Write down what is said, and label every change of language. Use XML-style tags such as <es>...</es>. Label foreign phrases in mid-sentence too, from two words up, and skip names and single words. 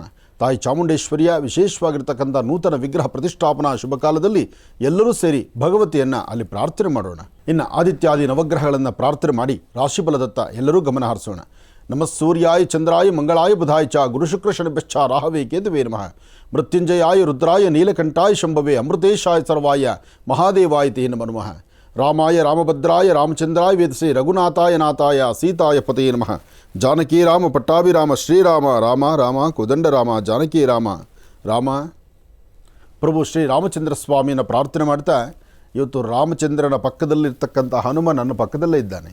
<kn>ತಾಯಿ ಚಾಮುಂಡೇಶ್ವರಿಯ ವಿಶೇಷವಾಗಿರ್ತಕ್ಕಂಥ ನೂತನ ವಿಗ್ರಹ ಪ್ರತಿಷ್ಠಾಪನಾ ಶುಭ ಕಾಲದಲ್ಲಿ ಎಲ್ಲರೂ ಸೇರಿ ಭಗವತಿಯನ್ನು ಅಲ್ಲಿ ಪ್ರಾರ್ಥನೆ ಮಾಡೋಣ. ಇನ್ನು ಆದಿತ್ಯಾದಿ ನವಗ್ರಹಗಳನ್ನು ಪ್ರಾರ್ಥನೆ ಮಾಡಿ ರಾಶಿಫಲದತ್ತ ಎಲ್ಲರೂ ಗಮನ ಹರಿಸೋಣ.</kn> <sa>ನಮಃ ಸೂರ್ಯಾಯ ಚಂದ್ರಾಯ ಮಂಗಳಾಯ ಬುಧಾಯ ಚ ಗುರುಶುಕ್ರ ಶನಿಭ್ಯಶ್ಚ ರಾಹವೇ ಕೇತುವೇ ನಮಃ. ಮೃತ್ಯುಂಜಯಾಯ ರುದ್ರಾಯ ನೀಲಕಂಠಾಯ ಶಂಭವೇ ಅಮೃತೇಶಾಯ ಸರ್ವಾಯ ಮಹಾದೇವಾಯ ತೇ ನಮೋ ನಮಃ. ರಾಮಾಯ ರಾಮಭದ್ರಾಯ ರಾಮಚಂದ್ರಾಯ ವೇದಸೇ ರಘುನಾಥಾಯ ನಾಥಾಯ ಸೀತಾಯ ಪತೇ ನಮಃ. ಜಾನಕಿ ರಾಮ ಪಟ್ಟಾಭಿರಾಮ ಶ್ರೀರಾಮ ರಾಮ ರಾಮ ಕೋದಂಡರಾಮ ಜಾನಕಿ ರಾಮ ರಾಮ.</sa> <kn>ಪ್ರಭು ಶ್ರೀ ರಾಮಚಂದ್ರ ಸ್ವಾಮಿಯನ್ನು ಪ್ರಾರ್ಥನೆ ಮಾಡ್ತಾ, ಇವತ್ತು ರಾಮಚಂದ್ರನ ಪಕ್ಕದಲ್ಲಿರ್ತಕ್ಕಂಥ ಹನುಮ ನನ್ನ ಪಕ್ಕದಲ್ಲೇ ಇದ್ದಾನೆ.</kn>